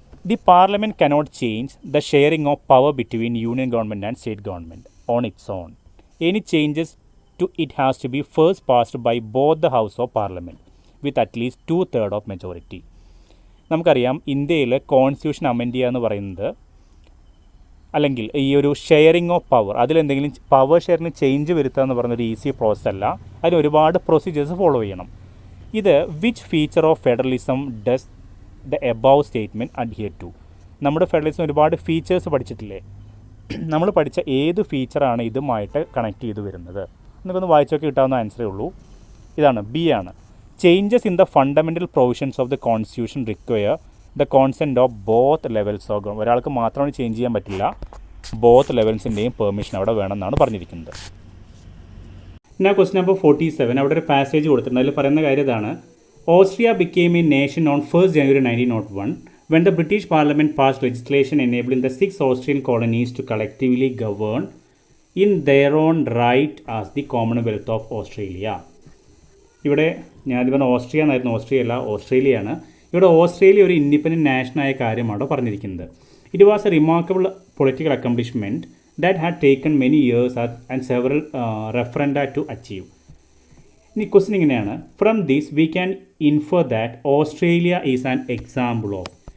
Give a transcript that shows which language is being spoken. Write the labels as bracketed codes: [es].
[en] The Parliament cannot change the sharing of power between Union Government and State Government on its own. Any changes to it has to be first passed by both the House of Parliament with at least 2/3 of majority. [ml] നമുക്കറിയാം ഇന്ത്യയിൽ constitution amend ചെയ്യുക എന്ന് പറയുന്നത്, അല്ലെങ്കിൽ ഈ ഒരു sharing of power, അതിലെന്തെങ്കിലും power ഷെയറിന് change വരുത്തുക എന്ന് പറയുന്നൊരു ഈസി പ്രോസസ് അല്ല, അതിന് ഒരുപാട് പ്രൊസീജിയേഴ്സ് ഫോളോ ചെയ്യണം. [en] ഇത് which feature of federalism does the above statement adhere to? [ml] നമ്മുടെ ഫെഡറലിസം ഒരുപാട് ഫീച്ചേഴ്സ് പഠിച്ചിട്ടില്ലേ, നമ്മൾ പഠിച്ച ഏത് ഫീച്ചറാണ് ഇതുമായിട്ട് കണക്ട് ചെയ്ത് വരുന്നത്? നമുക്കൊന്ന് വായിച്ചൊക്കെ കിട്ടാവുന്ന ആൻസറേ ഉള്ളൂ. ഇതാണ്, ബി ആണ്. [en] Changes in the fundamental provisions of the constitution require the consent of both levels of government. [ml] ഒരാൾക്ക് മാത്രമാണ് ചേഞ്ച് ചെയ്യാൻ പറ്റില്ല, ബോത്ത് ലെവൽസിൻ്റെയും പെർമിഷൻ അവിടെ വേണമെന്നാണ് പറഞ്ഞിരിക്കുന്നത്. ഞാൻ ക്വസ്റ്റ്യൻ നമ്പർ 47. അവിടെ ഒരു പാസേജ് കൊടുത്തിട്ടുണ്ട്, അതിൽ പറയുന്ന കാര്യം ഇതാണ്: [en] Austria became a nation on 1st January 1901 when the British Parliament passed legislation enabling the 6 Austrian colonies to collectively govern in their own right as the Commonwealth of Australia. [ml] ഇവിടെ ഞാനിത് പറഞ്ഞ ഓസ്ട്രിയ എന്നായിരുന്നു, Austria അല്ല, ഓസ്ട്രേലിയയാണ്. ഇവിടെ Australia ഒരു independent നാഷനായ കാര്യമാണ് പറഞ്ഞിരിക്കുന്നത്. [en] It was a remarkable political accomplishment that had taken many years and several referenda to achieve. [ml] ഇനി ക്വസ്റ്റ്യൻ ഇങ്ങനെയാണ്, [en] From this we can infer that Australia is an example of.